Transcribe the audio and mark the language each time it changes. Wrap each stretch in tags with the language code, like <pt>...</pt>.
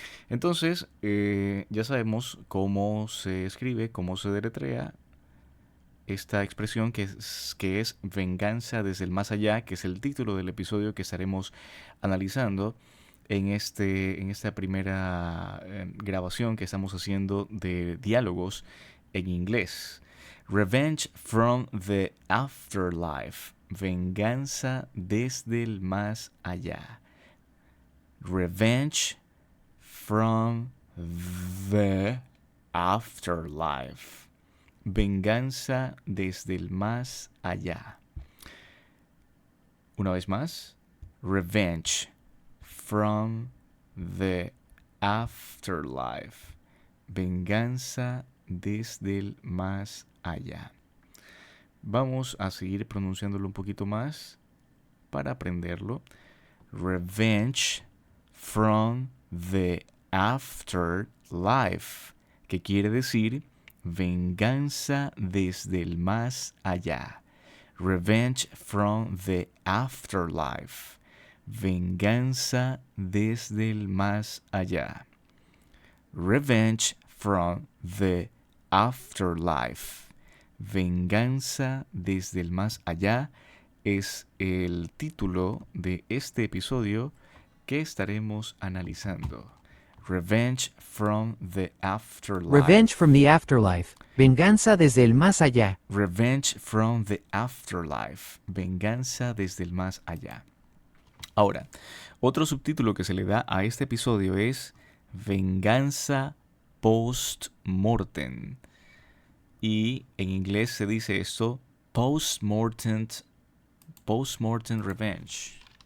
<es>Entonces, ya sabemos cómo se escribe, cómo se deletrea esta expresión que es venganza desde el más allá, que es el título del episodio que estaremos analizando. en esta primera grabación que estamos haciendo de diálogos en inglés.</es> <en>Revenge from the afterlife.</en> <es>Venganza desde el más allá.</es> <en>Revenge from the afterlife.</en> <es>Venganza desde el más allá. Una vez más.</es> <en>Revenge from the afterlife.</en> <es>Venganza desde el más allá. Vamos a seguir pronunciándolo un poquito más para aprenderlo.</es> <en>Revenge from the afterlife,</en> <es>que quiere decir venganza desde el más allá.</es> <en>Revenge from the afterlife.</en> <es>Venganza desde el más allá.</es> <en>Revenge from the afterlife.</en> <es>Venganza desde el más allá es el título de este episodio que estaremos analizando.</es> <en>Revenge from the afterlife. Revenge from the afterlife.</en> <es>Venganza desde el más allá.</es> <en>Revenge from the afterlife.</en> <es>Venganza desde el más allá. Ahora, otro subtítulo que se le da a este episodio es Venganza post-mortem. Y en inglés se dice esto,</es> <en>post-mortem revenge.</en>